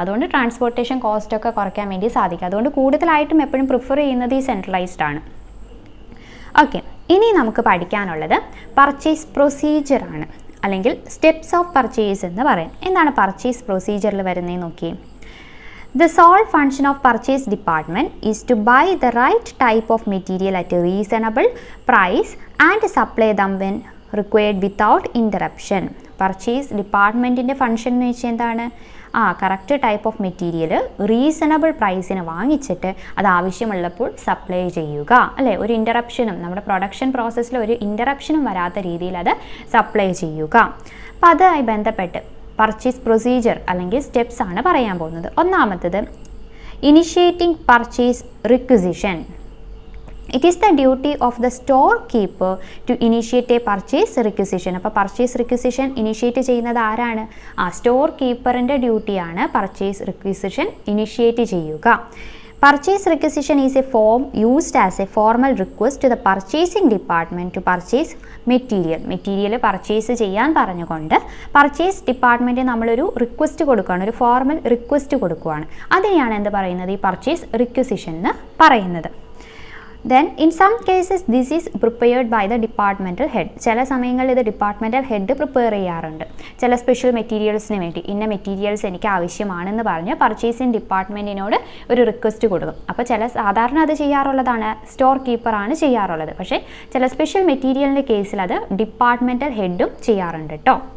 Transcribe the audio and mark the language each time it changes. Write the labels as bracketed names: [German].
[Malayalam] അതുകൊണ്ട് transportation cost ഒക്കെ കുറയ്ക്കാൻ വേണ്ടി സാധിക്കും. അതുകൊണ്ട് കൂടുതലായിട്ടും എപ്പോഴും പ്രിഫർ ചെയ്യുന്നത് ഈ സെൻട്രലൈസ്ഡ് ആണ്. ഓക്കെ, ഇനി നമുക്ക് പഠിക്കാനുള്ളത് പർച്ചേസ് പ്രൊസീജിയറാണ്, അല്ലെങ്കിൽ സ്റ്റെപ്സ് ഓഫ് പർച്ചേസ് എന്ന് പറയാം. എന്താണ് പർച്ചേസ് പ്രൊസീജിയറിൽ വരുന്നതെന്ന് നോക്കിയേ. [English] The sole function of purchase department is to buy the right type of material at a reasonable price and supply them when required without interruption. [Malayalam] Purchase ഡിപ്പാർട്ട്മെൻറ്റിൻ്റെ function എന്ന് വെച്ചാൽ എന്താണ്, correct type of material reasonable പ്രൈസിന് വാങ്ങിച്ചിട്ട് അത് ആവശ്യമുള്ളപ്പോൾ supply ചെയ്യുക അല്ലേ. ഒരു ഇൻ്ററപ്ഷനും നമ്മുടെ പ്രൊഡക്ഷൻ പ്രോസസ്സിൽ ഒരു ഇൻ്ററപ്ഷനും വരാത്ത രീതിയിൽ അത് സപ്ലൈ ചെയ്യുക. അപ്പോൾ അതുമായി ബന്ധപ്പെട്ട് പർച്ചേസ് പ്രൊസീജിയർ അല്ലെങ്കിൽ സ്റ്റെപ്സ് ആണ് പറയാൻ പോകുന്നത്. ഒന്നാമത്തത് initiating purchase റിക്വിസിഷൻ. [English] It is the duty of the storekeeper to initiate a purchase requisition. [Malayalam] അപ്പോൾ പർച്ചേസ് റിക്വിസിഷൻ ഇനിഷ്യേറ്റ് ചെയ്യുന്നത് ആരാണ്? സ്റ്റോർ കീപ്പറിൻ്റെ ഡ്യൂട്ടിയാണ് പർച്ചേസ് റിക്വിസിഷൻ ഇനിഷ്യേറ്റ് ചെയ്യുക. [English] Purchase requisition is a form used as a formal request to the purchasing department to purchase material. [Malayalam] Material purchase ചെയ്യാൻ പറഞ്ഞുകൊണ്ട് purchase department നമ്മളൊരു request കൊടുക്കുകയാണ്, ഒരു ഫോർമൽ റിക്വസ്റ്റ് കൊടുക്കുകയാണ്. അതിനെയാണ് എന്ത് പറയുന്നത്, ഈ പർച്ചേസ് റിക്വസിഷൻ എന്ന് പറയുന്നത്. [English] Then in some cases this is prepared by the departmental head. [Malayalam] ചില സമയങ്ങളിൽ ഇത് ഡിപ്പാർട്ട്മെൻറ്റൽ ഹെഡ് പ്രിപ്പയർ ചെയ്യാറുണ്ട്. ചില സ്പെഷ്യൽ മെറ്റീരിയൽസിന് വേണ്ടി ഇന്ന മെറ്റീരിയൽസ് എനിക്ക് ആവശ്യമാണെന്ന് പറഞ്ഞ് പർച്ചേസിങ് ഡിപ്പാർട്ട്മെൻറ്റിനോട് ഒരു റിക്വസ്റ്റ് കൊടുക്കും. അപ്പോൾ സാധാരണ അത് ചെയ്യാറുള്ളതാണ് സ്റ്റോർ കീപ്പറാണ് ചെയ്യാറുള്ളത്. പക്ഷേ ചില സ്പെഷ്യൽ മെറ്റീരിയലിൻ്റെ കേസിൽ അത് ഡിപ്പാർട്ട്മെൻറ്റൽ ഹെഡും ചെയ്യാറുണ്ട് കേട്ടോ.